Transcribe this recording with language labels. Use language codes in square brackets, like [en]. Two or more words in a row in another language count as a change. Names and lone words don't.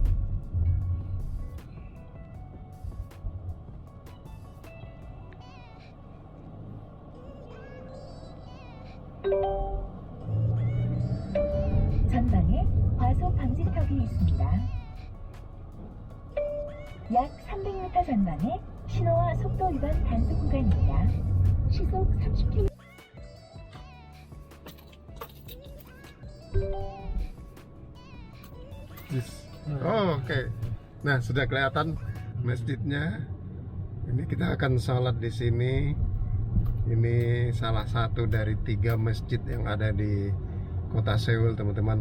[ko] 전방에 과속 방지턱이 있습니다. 약 300m 전방에 신호와 속도 위반 단속 구간입니다. 시속 30km. [id] Oh, oke. Nah, sudah kelihatan masjidnya. Ini kita akan sholat di sini. Ini salah satu dari 3 masjid yang ada di kota Seoul, teman-teman.